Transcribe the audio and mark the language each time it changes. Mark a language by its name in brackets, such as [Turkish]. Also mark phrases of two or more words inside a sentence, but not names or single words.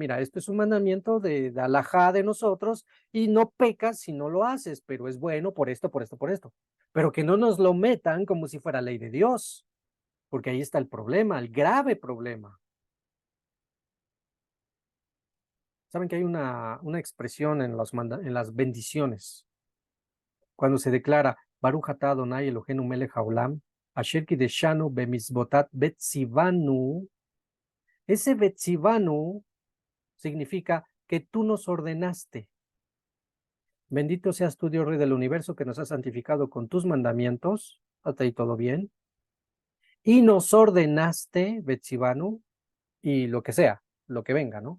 [Spanish] Mira, esto es un mandamiento de alajá de nosotros y no pecas si no lo haces, pero es bueno por esto, por esto, por esto. Pero que no nos lo metan como si fuera ley de Dios, porque ahí está el problema, el grave problema. Saben que hay una expresión en las bendiciones, cuando se declara [Hebrew] ברוך אתה אדוני אלוהינו מלך העולם אשר קדשנו במצוותיו וציוונו. [Spanish] Ese betzivanu significa que tú nos ordenaste. Bendito seas tú, Dios Rey del universo, que nos has santificado con tus mandamientos. Hasta ahí todo bien. Y nos ordenaste, betzivanu, y lo que sea, lo que venga, ¿no?